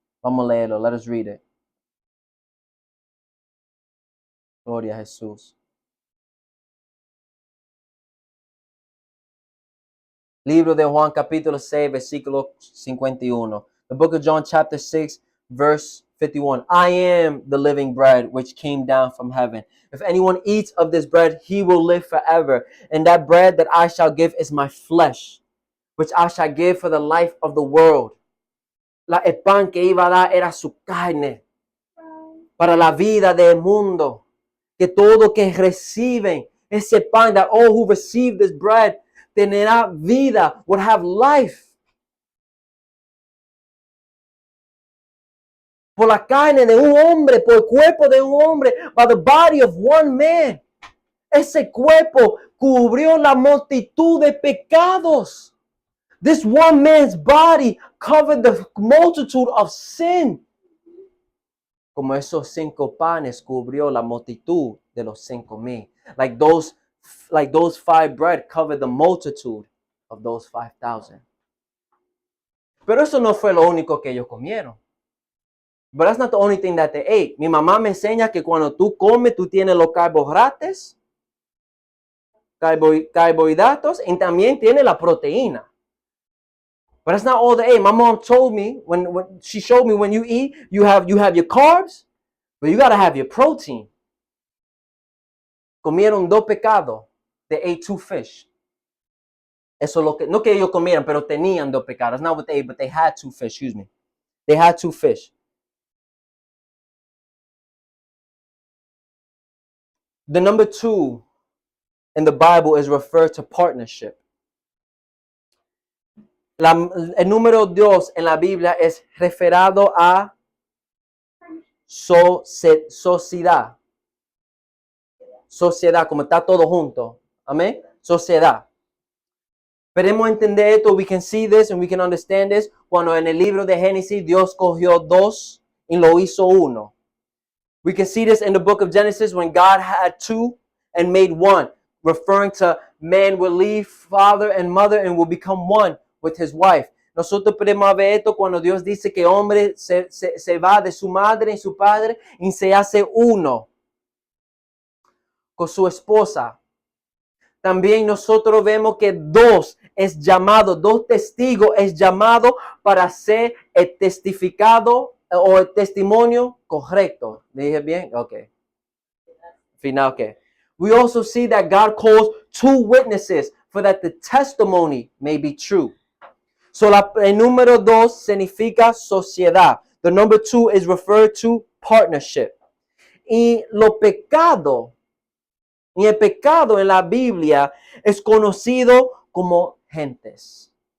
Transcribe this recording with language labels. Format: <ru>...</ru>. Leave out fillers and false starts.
<es>Vamos a leerlo,</es> <en>let us read it.</en> <es>Gloria a Jesús. Libro de Juan capítulo 6, versículo 51.</es> <en>The book of John chapter 6, verse 51. I am the living bread which came down from heaven. If anyone eats of this bread, he will live forever. And that bread that I shall give is my flesh, which I shall give for the life of the world.</en> <es>El pan que iba a dar era su carne para la vida del mundo. Que todo que reciben ese pan,</es> <en>that all who receive this bread,</en> <es>tendrá vida,</es> <en>would have life.</en> <es>Por la carne de un hombre, por el cuerpo de un hombre,</es> <en>by the body of one man.</en> <es>Ese cuerpo cubrió la multitud de pecados.</es> <en>This one man's body covered the multitude of sin.</en> <es>Como esos 5 panes cubrió la multitud de los 5,000.</es> <en>Like those 5 bread covered the multitude of those 5,000.</en> <es>Pero eso no fue lo único que ellos comieron.</es> <en>But that's not the only thing that they ate.</en> <es>Mi mamá me enseña que cuando tú comes, tú tienes los carbohidratos, carbohidratos, y también tienes la proteína.</es> <en>But that's not all they ate. My mom told me, when she showed me, when you eat, you have your carbs, but you got to have your protein.</en> <es>Comieron 2 pecados.</es> <en>They ate 2 fish.</en> <es>Eso es lo que, no que ellos comieran, pero tenían 2 pecados.</es> <en>That's not what they ate, but they had 2 fish, excuse me. They had 2 fish. The number 2 in the Bible is referred to partnership.</en> <es>El número 2 en la Biblia es referado a sociedad. Sociedad, como está todo junto. Amén. Sociedad. Podemos entender esto,</es> <en>we can see this and we can understand this.</en> <es>Cuando en el libro de Génesis Dios cogió 2 y lo hizo 1.</es> <en>We can see this in the book of Genesis when God had 2 and made 1, referring to man will leave father and mother and will become one with his wife.</en> <es>Nosotros podemos ver esto cuando Dios dice que hombre se va de su madre y su padre y se hace uno con su esposa. También nosotros vemos que 2 es llamado, 2 testigos es llamado para ser el testificado o el testimonio correcto. ¿Dije bien? Okay. Final, okay.</es> <en>We also see that God calls 2 witnesses for that the testimony may be true.</en> <es>So el número 2 significa sociedad.</es> <en>The number 2 is referred to partnership.</en> <es>Y el pecado en la Biblia es conocido como gentes.</es>